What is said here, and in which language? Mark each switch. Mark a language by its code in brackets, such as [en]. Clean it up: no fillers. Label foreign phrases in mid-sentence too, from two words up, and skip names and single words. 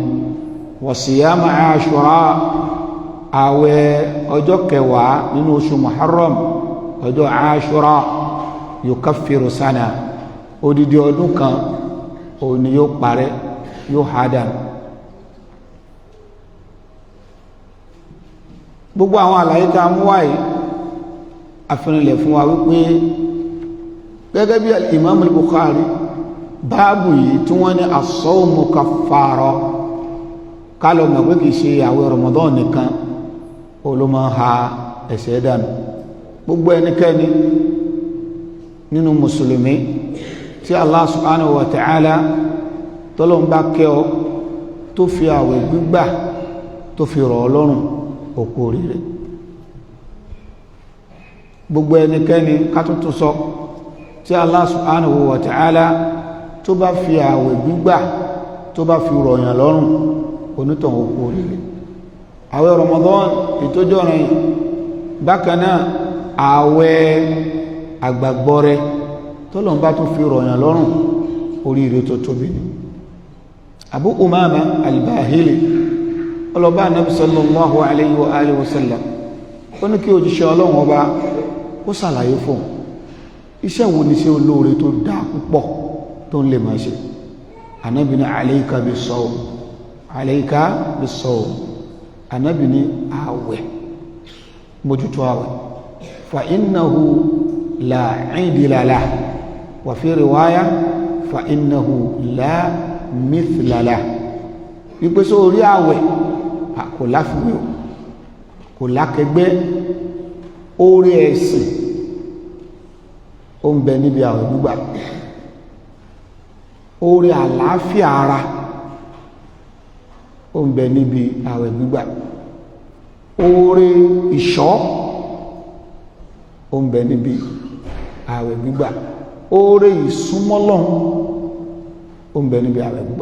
[ar] wa siyama Ashura [yo] àwẹ̀ ọjọ́ kẹwàá nínú oṣù Muharram ọjọ́ Ashura [ar] yukaffiru sana [yo] odidi ọdún kan òun ni yóò parẹ́ yóò ha dànù. gbogbo àwọn àlàyé tá a mú wáyé àfihànlẹ̀ fún wa wípé gẹ́gẹ́ bí Imam al-Bukhari báàbù yìí tí wọ́n ní [ar] as-sawmu kaffara [yo] kálọ̀ mọ̀ pé kìí ṣe àwẹ̀ Ramadan nìkan olómọ ha ẹ̀ṣẹ̀ dànù. gbogbo ẹnikẹ́ni nínú mùsùlùmí tí Allah [ar] subhanahu wa ta'ala [yo] tọ́lọ́n bá kẹ́ ọ tó fi àwẹ̀ gbígbà tó fi rọ̀ ọ́ lọ́rùn òkú oríire. gbogbo ẹnikẹ́ni kátútù sọ tí Allah [ar] subhanahu wa ta'ala [yo] tó bá fi àwẹ̀ gbígbà tó bá fi rọ̀ yàn lọ́rùn onítàn òkú oríire. àwẹ̀ Ramadan ìtọ́jọ́ rẹ̀ bákan náà àwẹ̀ àgbàgbọ́rẹ́ tọ́lọ́n bá tún fi rọ̀yàn lọ́rùn oríire tó tóbi ni. Abu Umama al-Bahili ọlọ́bá Ànábì [ar] sallallahu alayhi wa alihi wa sallam [yo] ó ní kí òjíṣẹ́ Ọlọ́run ọba ó ṣàlàyé fún iṣẹ́ wo ni ṣe olóore tó dáa púpọ̀ tó ń lè máa ṣe. Ànábì ní [ar] alayka bis-sawm alayka bis-sawm [yo] Ànábì ní àwẹ̀ mójútó àwẹ̀ [ar] fa innahu la idila lahu wa fi riwaya fa innahu la mithla lahu [yo] wípé só orí àwẹ̀ kò láfiwé o kò lákẹgbẹ́ orí ẹ̀sìn ó ń bẹ níbi àwẹ̀ gbígbà orí àlàáfíà ara ó ń bẹ níbi àwẹ̀ gbígbà orí ìṣọ́ ó ń bẹ níbi àwẹ̀ gbígbà oore ìsúnmọ́lọ́hun ó ń bẹ níbi àwẹ̀ gbígbà.